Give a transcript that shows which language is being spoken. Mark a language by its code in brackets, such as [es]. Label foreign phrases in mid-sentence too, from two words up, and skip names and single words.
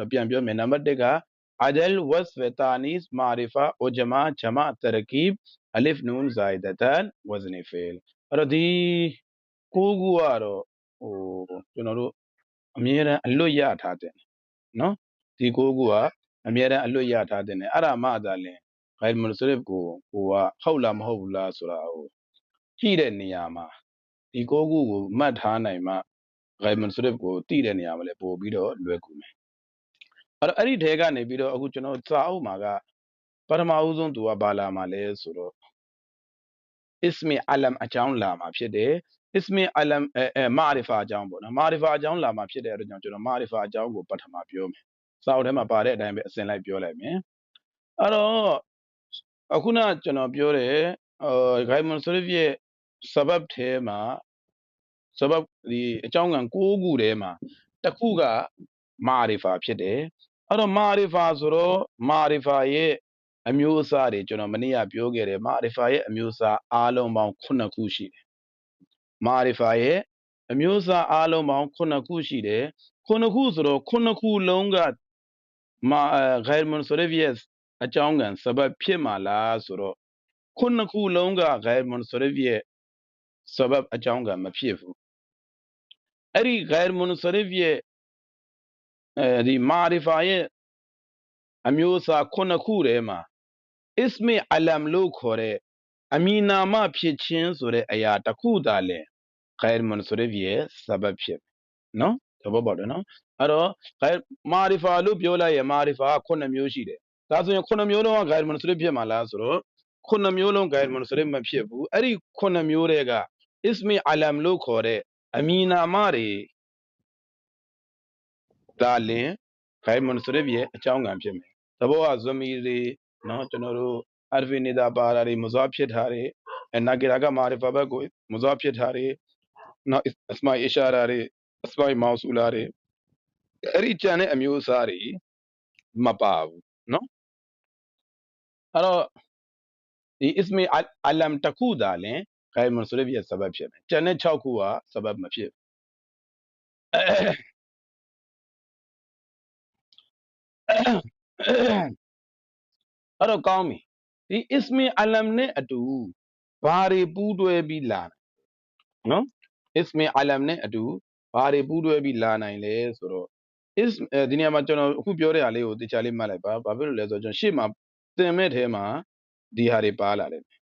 [my] တော့ပြန်ပြောမယ် number 1က [ar] عدل وصف تأنيث معرفة عجمة جمع تركيب ألف نون زائدتان وزن فعل [my] အဲ့တော့ဒီ9ခုကတော့ကျွန်တော်တို့ အမြဲတမ်းအလွတ်ရထားတယ်နော်ဒီ9ခုကအမြဲတမ်းအလွတ်ရထားတယ်အဲ့ဒါမှသာလင် [ar] غير منصرف [my] ကိုဟိုကဟုတ်လားမဟုတ်ဘူးလားဆိုတာဟိုကြည့်တဲ့နေရာမှာဒီ9ခုကိုမှတ်ထားနိုင်မှ [ar] غير منصرف [my] ကိုတည်တဲ့နေရာမှာလည်းပို့ပြီးတော့လွယ်ကူမယ်အဲ့ဒီထဲကနေပြီးတော့အခုကျွန်တော်စာအုပ်မှာကပထမဦးဆုံးသူကဘာလာမှာလဲဆိုတော့ [ar] اسم علم [my] အကြောင်းလာမှာဖြစ်တယ် [ar] اسم علم معرفة [my] အကြောင်းပေါ့နော် ma'rifa အကြောင်းလာမှာဖြစ်တဲ့အတွက်ကြောင့်ကျွန်တော် ma'rifa အကြောင်းကိုပထမပြောမယ်စာအုပ်ထဲမှာပါတဲ့အတိုင်းပဲအစဉ်လိုက်ပြောလိုက်မယ်အဲ့တော့အခုနကျွန်တော်ပြောတယ် [ar] غير منصرف [my] ရဲ့ sabab ထဲမှာ sabab ဒီအကြောင်းက 9ခုထဲမှာတစ်ခုက ma'rifa ဖြစ်တယ်အဲ့တော့ ma'rifa ဆိုတော့ ma'rifa ရဲ့အမျိုးအစားတွေကျွန်တော်မနေ့ကပြောခဲ့တယ် ma'rifa ရဲ့အမျိုးအစားအားလုံးပေါင်း9ခုရှိတယ် ma'rifa ရဲ့အမျိုးအစား အားလုံးပေါင်း9ခုရှိတယ်9ခုဆိုတော့9ခုလုံးက [ar] غير منصرف [my] ရဲ့အကြောင်းက sabab ဖြစ်မှာလားဆိုတော့9ခုလုံးက ghair munsarif ရဲ့ sabab အကြောင်းကမဖြစ်ဘူးအဲ့ဒီ [ar] غير منصرف [my] ရဲ့ဒီ ma'rifa ရဲ့အမျိုးအစား9ခုထဲမှာ [ar] اسم علم [my] လို့ခေါ်တဲ့အမည်နာမဖြစ်ခြင်းဆိုတဲ့အရာတစ်ခုသာလဲ [ar] غير منصرف [my] ရဲ့ sabab ဖြစ်နော်သဘောပေါက်တယ်နော်အဲ့တော့ ma'rifa လို့ပြောလိုက်ရင် ma'rifa က9မျိုးရှိတယ်ဒါဆိုရင်9မျိုးလုံးက [ar] غير منصرف [my] ဖြစ်မှာလားဆိုတော့9မျိုးလုံး [ar] غير منصرف [my] မဖြစ်ဘူးအဲ့ဒီ9မျိုးတွေက [ar] اسم علم [my] လို့ခေါ်တဲ့အမည်နာမတွေ ဒါလင် [ar] غير منصرف [my] ရဲ့အကြောင်းကံဖြစ်မယ်သဘောက zamir တွေနော်ကျွန်တော်တို့ [ar] حرف نداء [my] ပါတာတွေ muzaf ဖြစ်တာတွေnakira က ma'rifa ဘက်ကို muzaf ဖြစ်တာတွေနော် [ar] أسماء إشارة [my] တွေ [ar] أسماء موصولة [my] တွေအဲ့ဒီကြံတဲ့အမျိုးအစားတွေမပါဘူးနော်အဲ့တော့ဒီ [ar] اسم علم [my] တစ်ခုသာလင် [ar] غير منصرف [my] ရဲ့ sabab ဖြစ်မယ်ကြံတဲ့6ခုက sabab မဖြစ် အဲ့တော့ကောင်းပြီဒီ [ar] اسم علم [my] နဲ့အတူဘာတွေပူးတွဲပြီးလာနော် [ar] اسم علم [my] နဲ့အတူဘာတွေပူးတွဲပြီးလာနိုင်လဲဆိုတော့ဒီနေရာမှာကျွန်တော်အခုပြောတဲ့ဟာလေးကိုတခြားလေးမှတ်လိုက်ပါဘာဖြစ်လို့လဲဆိုတော့ကျွန်တော်ရှေ့မှာသင်မဲ့ထဲမှာဒီဟာတွေပါလာတယ်